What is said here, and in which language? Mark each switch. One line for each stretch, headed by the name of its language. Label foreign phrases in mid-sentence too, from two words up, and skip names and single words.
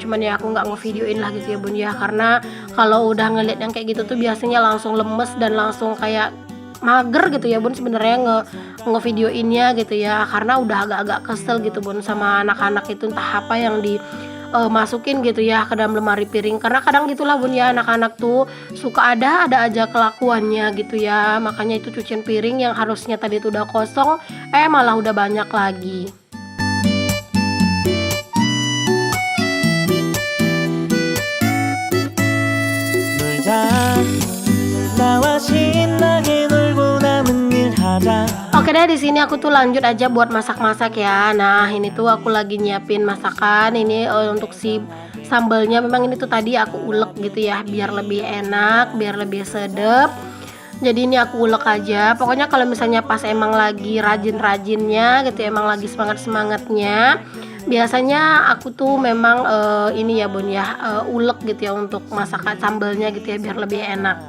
Indonesian: Cuman ya aku nggak ngevideoin lah gitu ya Bun ya, karena kalau udah ngeliat yang kayak gitu tuh biasanya langsung lemes dan langsung kayak mager gitu ya Bun sebenarnya ngevideoinnya gitu ya, karena udah agak-agak kesel gitu Bun sama anak-anak itu, entah apa yang di masukin gitu ya ke dalam lemari piring, karena kadang gitulah Bun ya, anak-anak tuh suka ada aja kelakuannya gitu ya. Makanya itu cucian piring yang harusnya tadi tuh udah kosong malah udah banyak lagi.
Korean: 놀자 나와 신나게 놀고 남은 일 하자.
Indonesian: Oke deh, di sini aku tuh lanjut aja buat masak-masak ya. Nah ini tuh aku lagi nyiapin masakan ini untuk si sambalnya. Memang ini tuh tadi aku ulek gitu ya biar lebih enak, biar lebih sedep. Jadi ini aku ulek aja. Pokoknya kalau misalnya pas emang lagi rajin-rajinnya gitu, emang lagi semangat-semangatnya, biasanya aku tuh memang ini ya Bun ya, ulek gitu ya untuk masakan sambalnya gitu ya biar lebih enak.